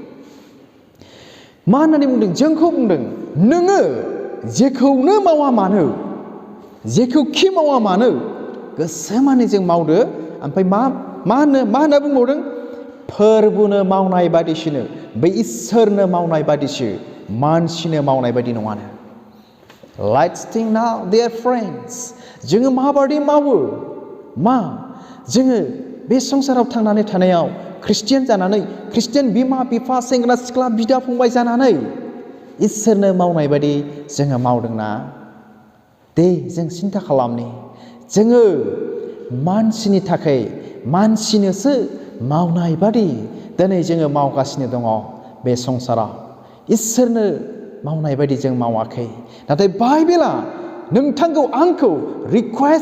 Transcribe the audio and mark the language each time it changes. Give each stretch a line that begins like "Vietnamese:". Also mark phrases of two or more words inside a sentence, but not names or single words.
Bodo: मा होननानै बुंदों जोंखौ बुंदों नोङो जेखौनो मावा मानो जेखौखि मावा मानो गोसो मानि जों मावदो ओमफ्राय मा होनना बुंबावदों फोरबुनो मावनाय बादिसोनो बै इसोरनो मावनाय बादिसो मानसिनो मावनाय बादि नङानो
English: Let's think now dear friends
Bodo: जोङो माबादि मावो मा जोङो बे संसाराव थांनानै थानायाव ख्रिस्टियान जानानै ख्रिस्टियान बिमा बिफा सेंग्रा सिख्ला बिदा फंबाय जानानै इसोरनो मावनाय बादि जोङो मावदोंना दे जों सिन्था खालामनि जोङो मानसिनि थाखाय मानसिनोसो मावनाय बादि दिनै जोङो मावगासिनो दङ बे संसाराव इसोरनो मावनाय बादि जों मावाखै नाथाय बाइबेला नोंथांखौ आंखौ रिक्वेस्ट